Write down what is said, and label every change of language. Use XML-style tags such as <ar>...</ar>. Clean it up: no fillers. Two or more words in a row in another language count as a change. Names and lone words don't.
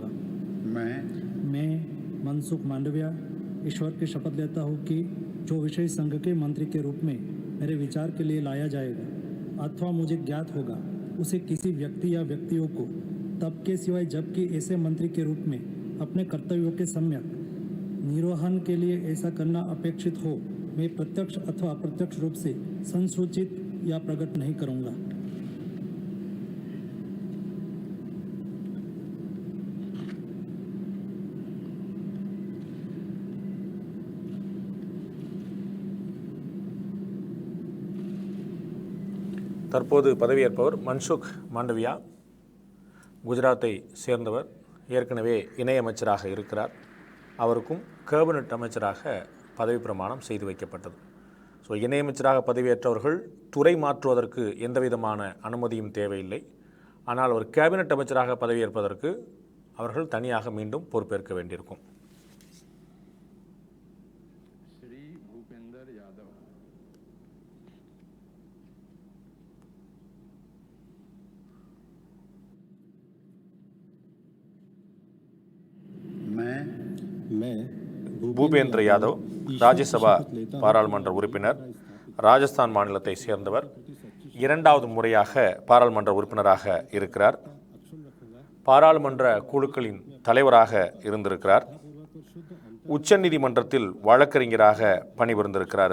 <hi>मैं मनसुख मांडविया ईश्वर की शपथ लेता हूँ कि जो विषय संघ के मंत्री के रूप में मेरे विचार के लिए लाया जाएगा अथवा मुझे ज्ञात होगा उसे किसी व्यक्ति या व्यक्तियों को तब के सिवाय जबकि ऐसे मंत्री के रूप में अपने कर्तव्यों के सम्यक निर्वहन के लिए ऐसा करना अपेक्षित हो मैं प्रत्यक्ष अथवा अप्रत्यक्ष रूप से संसूचित या प्रकट नहीं करूँगा।</hi> <ta>தற்போது பதவியேற்பவர் மன்சுக் மாண்டவியா. குஜராத்தை சேர்ந்தவர், ஏற்கனவே இணையமைச்சராக இருக்கிறார். அவருக்கும் கேபினட் அமைச்சராக பதவி பிரமாணம் செய்து வைக்கப்பட்டது. ஸோ இணையமைச்சராக பதவியேற்றவர்கள் துறை மாற்றுவதற்கு எந்த விதமான அனுமதியும் தேவையில்லை. ஆனால் அவர் கேபினட் அமைச்சராக பதவியேற்பதற்கு அவர்கள் தனியாக மீண்டும் பொறுப்பேற்க வேண்டியிருக்கும்.</ta> <hi>श्री भूपेंद्र यादव, मैं</hi> <ta>பூபேந்திர யாதவ் ராஜ்யசபா பாராளுமன்ற உறுப்பினர், ராஜஸ்தான் மாநிலத்தை சேர்ந்தவர். இரண்டாவது முறையாக பாராளுமன்ற உறுப்பினராக இருக்கிறார். பாராளுமன்ற குழுக்களின் தலைவராக இருந்திருக்கிறார். உச்சநீதிமன்றத்தில் வழக்கறிஞராக பணிபுரிந்திருக்கிறார்.</ta>